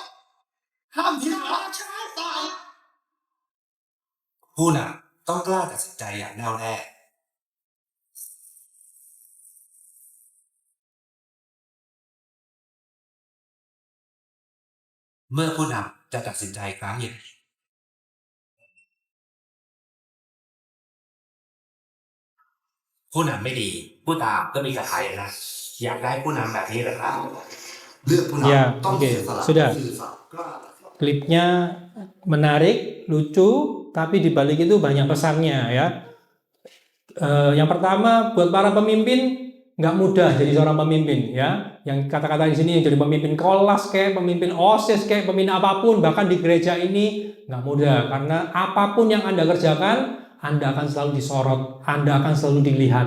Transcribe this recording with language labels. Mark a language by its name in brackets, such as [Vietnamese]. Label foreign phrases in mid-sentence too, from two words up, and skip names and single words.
[Thai] ผู้นำต้องกล้าตัดสินใจอย่างแน่วแน่เมื่อผู้นำจะตัดสินใจครั้งใหญ่ผู้นำไม่ดีผู้ตามก็มีกระทายนะอยากได้ผู้นำแบบนี้เหรอครับเลือกผู้นำ [Indonesian] Ya, [Thai] ต้อง [Indonesian] oke, [Thai] เสียสละ [Indonesian] sudah. [Thai] ซื่อสัตย์กล้า [Indonesian] Klipnya menarik, lucu, tapi dibalik itu banyak pesannya ya. Yang pertama, buat para pemimpin nggak mudah jadi seorang pemimpin ya. Yang kata-kata di sini jadi pemimpin kelas kayak pemimpin OSIS kayak pemimpin apapun, bahkan di gereja ini nggak mudah karena apapun yang Anda kerjakan, Anda akan selalu disorot, Anda akan selalu dilihat.